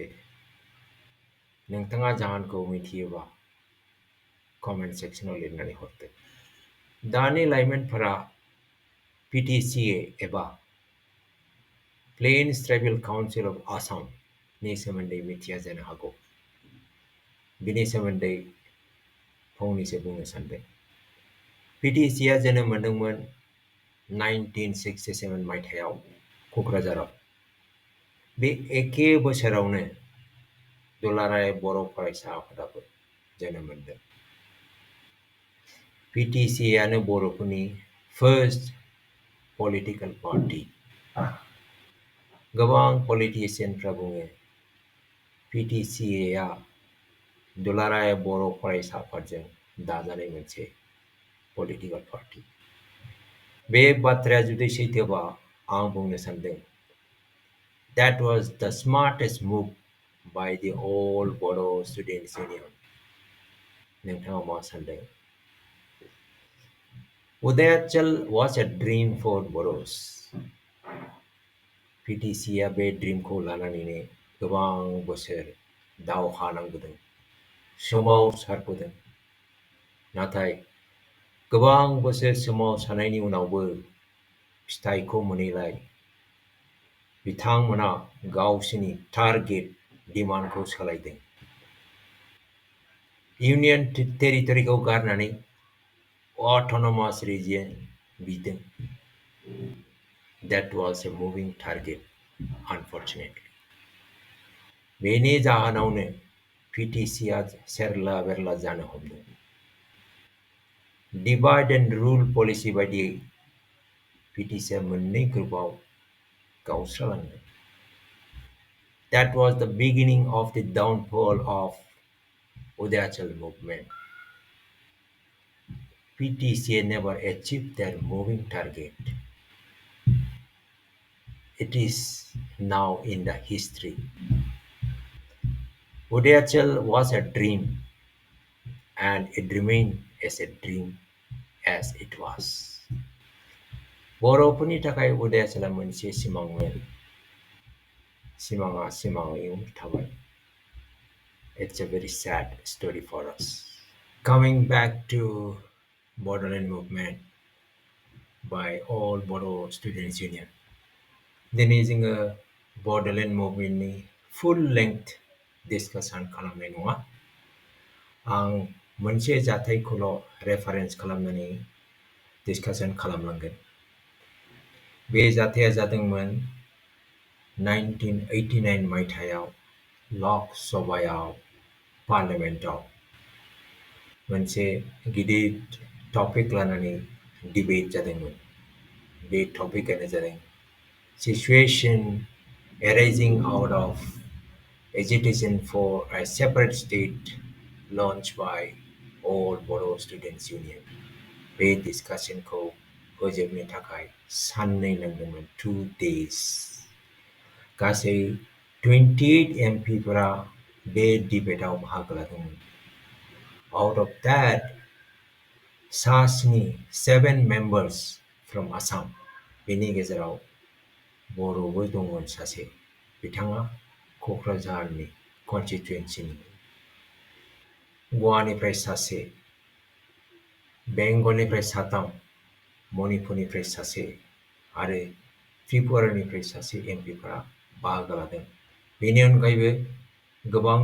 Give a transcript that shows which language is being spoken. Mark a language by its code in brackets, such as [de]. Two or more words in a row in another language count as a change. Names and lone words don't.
[brx] Nengtanga jahan ko mithiba comment section lirnani horte. Dani laimen para PTCA eba Plains Tribal Council of Assam ni semendai mithia jana hago. Bini semendai फंनैसो बुंनो सानदों PTCA जोनोम मोनदोंमोन 1967 मायथाइयाव क'क्राझाराव बे एखे बोसोरावनो दुलाराय बर' फरायसा आफादाबो जोनोम मोनदों PTCA आनो बर'फोरनि [en] first political party [brx] गोबां पलिटिशियानफ्रा बुङो PTCA आ दुलाराय बर' फरायसा आफादजों दाजानाय मोनसे [en] political party [brx] बे बाथ्राया जुदि सैथोबा आं बुंनो सानदों [en] that was the smartest move by the whole Bodo Students Union. [brx] नोंथाङा मा सानदों? [en] Udayachal was a dream for Bodos. [brx] PTCA बे ड्रीमखौ लानानैनो गोबां बोसोर दावहा नांबोदों सोमावसारबोदों नाथाय गोबां बोसोर सोमावसारनायनि उनावबो फिथाइखौ मोनैलाय बिथांमोना गावसिनि टारगेट डिमान्डखौ सोलायदों इउनियन टेरिटरिखौ गारनानै [en] autonomous region [brx] बिदों [en] that was a moving target unfortunately [brx] बेनि जाहोनावनो PTCA सेरला बेरला जानो हमदों [en] divide and rule policy [brx] बायदियै PTCA मोननै ग्रुपआव गावस्रालांदों [en] That was the beginning of the downfall of Udayachal movement. PTCA never achieved their moving target. It is now in the history. Udayachal was a dream and it remained as a dream as it was. [brx] बर'फोरनि थाखाय उदयाचला मोनसे सिमांमोन सिमाङा सिमाङैनो थाबाय [en] It's a very sad story for us. Coming back to Bodoland movement by all Bodo Students Union. [brx] दिनै जोङो Bodoland movementनि [en] full length discussion [brx] खालामनाय नङा आं मोनसे जाथायखौल' रेफारेन्स खालामनानै डिसकासन खालामलांगोन बे जाथाया जादोंमोन 1989 मायथाइयाव लक सभायाव पार्लियामेन्टआव मोनसे गिदिर टपिक लानानै डिबेट जादोंमोन बे टपिकआनो जादों सिचुएशन [en] arising out of agitation for a separate state launched by all Bodo Students Union. [brx] बे डिसकासनखौ फोजोबनो थाखाय साननै नांदोंमोन 2 days. गासै 28 MPफोरा बे डिबेटआव बाहागो लादोंमोन. [en] Out of that, seven members from Assam. [brx] बेनि गेजेराव बर'बो दंमोन सासे बिथाङा क'क्राझारनि कन्स्टिटुएन्सिनि गवानिफ्राय सासे बेंगलनिफ्राय साथाम मणिपुरनिफ्राय सासे आरो त्रिपुरानिफ्राय सासे एमपिफोरा बाहागो लादों बेनि अनगायैबो गोबां